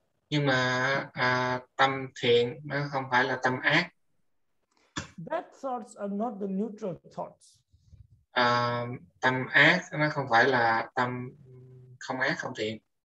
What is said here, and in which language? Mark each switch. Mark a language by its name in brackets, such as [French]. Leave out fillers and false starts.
[Vietnamese] Nhưng mà tâm thiện nó không phải là tâm ác. [English] Bad thoughts are not the neutral thoughts. [Vietnamese] Tâm ác nó không phải là tâm không ác không thiện.